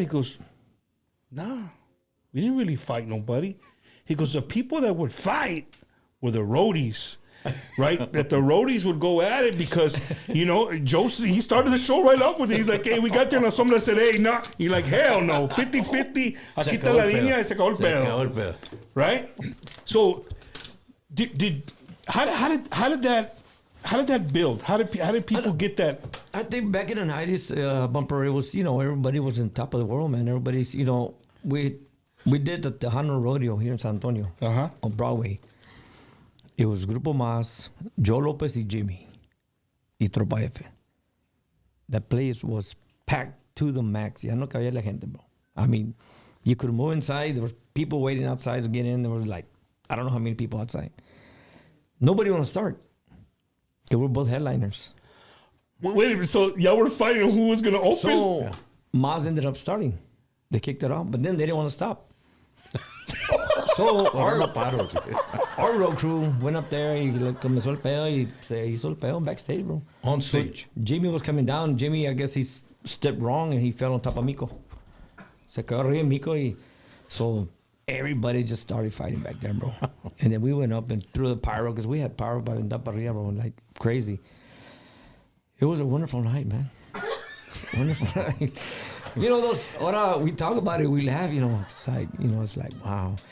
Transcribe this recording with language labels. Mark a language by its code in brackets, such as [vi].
[en] He goes, nah, we didn't really fight nobody. He goes, the people that would fight were the roadies, right? That the roadies would go at it because, you know, Joseph, he started the show right up with it. He's like, hey, we got there, and somebody said, hey, no. You're like, hell no, 50-50. [es] Aquí está la línea y se acabó el pedo. [en] Right? So, how did that build? How did people get that? I think back in the 90s, Bumper, it was, you know, everybody was on top of the world, man. Everybody's, you know, we did the Tejano Rodeo here in San Antonio on Broadway. It was Grupo Mas, Joe Lopez y Jimmy, y Tropa F. That place was packed to the max. [es] Ya no cabía la gente, [en] bro. I mean, you could move inside. There was people waiting outside to get in. There was like, I don't know how many people outside. Nobody want to start. They were both headliners. Wait a minute. So y'all were fighting who was going to open? So Maz ended up starting. They kicked it off, but then they didn't want to stop. So our road crew went up there [es] y comenzó el pedo [en] y se hizo el pedo backstage, bro. On stage. So Jimmy was coming down. Jimmy, I guess he stepped wrong and he fell on top of Mico. [es] Se quedó arriba de Mico [en] y so everybody just started fighting back there, bro. And then we went up and threw the pyro because we had pyro by up [es] arriba, [en] bro, like crazy. It was a wonderful night, man. Wonderful night. You know, [es] ahora [en] we talk about it, we laugh, you know, it's like, wow.